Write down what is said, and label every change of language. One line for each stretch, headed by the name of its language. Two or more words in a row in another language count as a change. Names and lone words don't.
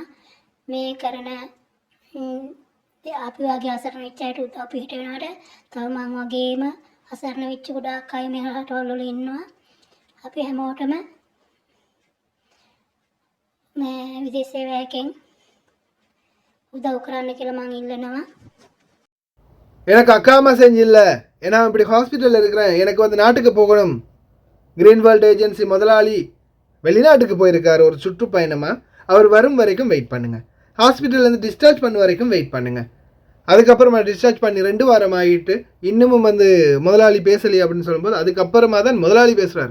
Sinhala: මේ කරන අපි වගේ අසරණ වෙච්ච අයට උදව් පිට වෙනවට තව මම වගේම අසරණ වෙච්ච ගොඩාක් අය මේ රටවල ඉන්නවා. අපි හැමෝටම මේ විදේශ සේවයකින් උදව් කරන්න කියලා මම ඉල්ලනවා.
Tamil: எனக்கு அக்காமா செஞ்சில்ல, ஏன்னா இப்படி ஹாஸ்பிட்டலில் இருக்கிறேன், எனக்கு வந்து நாட்டுக்கு போகணும். கிரீன் வேர்ல்டு ஏஜென்சி முதலாளி வெளிநாட்டுக்கு போயிருக்காரு ஒரு சுற்றுப்பயணமாக. அவர் வரும் வரைக்கும் வெயிட் பண்ணுங்கள். ஹாஸ்பிட்டல்லேருந்து டிஸ்சார்ஜ் பண்ண வரைக்கும் வெயிட் பண்ணுங்கள். அதுக்கப்புறமா டிஸ்சார்ஜ் பண்ணி 2 வாரம் ஆகிட்டு இன்னமும் வந்து முதலாளி பேசலையே அப்படின்னு சொல்லும்போது அதுக்கப்புறமா தான் முதலாளி பேசுகிறாரு.